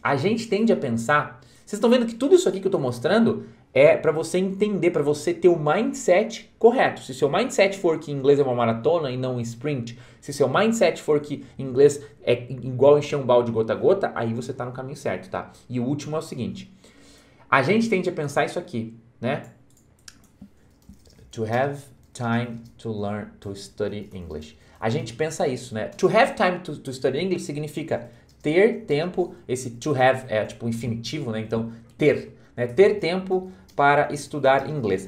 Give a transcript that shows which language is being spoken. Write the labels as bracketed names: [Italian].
[Portuguese] A gente tende a pensar... Vocês estão vendo que tudo isso aqui que eu estou mostrando é para você entender, para você ter o mindset correto. Se seu mindset for que inglês é uma maratona e não um sprint, se seu mindset for que inglês é igual encher um balde gota a gota, aí você está no caminho certo, tá? E o último é o seguinte. A gente tende a pensar isso aqui, né? [English] To have time to learn, to study English. [Portuguese] A gente pensa isso, né? [English] To have time to study English [Portuguese] significa... ter tempo, esse to have é tipo infinitivo, né? Então, ter, né? Ter tempo para estudar inglês.